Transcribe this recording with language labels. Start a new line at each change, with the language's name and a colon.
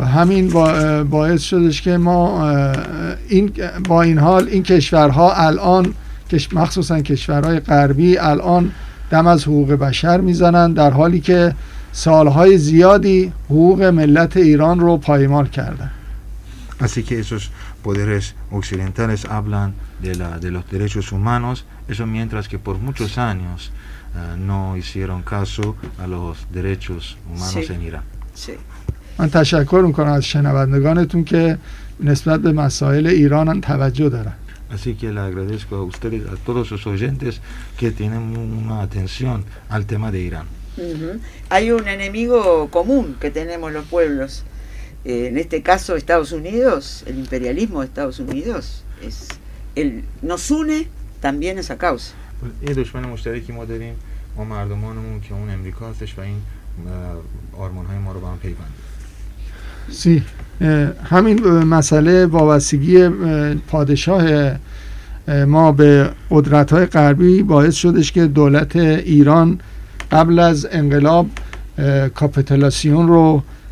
Persian: همین باعث شدش که ما این با این حال این کشورها الان مخصوصا کشورهای غربی الان دم از حقوق بشر میزنن، در حالی که سالهای زیادی حقوق ملت ایران رو پایمال کردن.
Spanish: Así que esos poderes occidentales hablan de los derechos humanos, eso mientras que por muchos años no hicieron caso a los derechos humanos sí. en Irán. Sí.
Persian: من تشکر میکنم از شنوندگانتون که نسبت به مسائل ایران توجه دارن.
Spanish: Así que le agradezco a ustedes, a todos los oyentes que tienen una atención al tema de Irán. Hay un enemigo común que tenemos los pueblos. En este caso Estados Unidos, el imperialismo de Estados Unidos es el nos une también esa causa.
Persian: یه دشمن مشترکی ما داریم، ما مردمانمون که اون امریکا هستش و این آرمان‌های ما رو با هم پیوند. سی همین مسئله وابستگی پادشاه ما به قدرت‌های غربی باعث شدش که دولت ایران قبل از انقلاب کاپیتولاسیون رو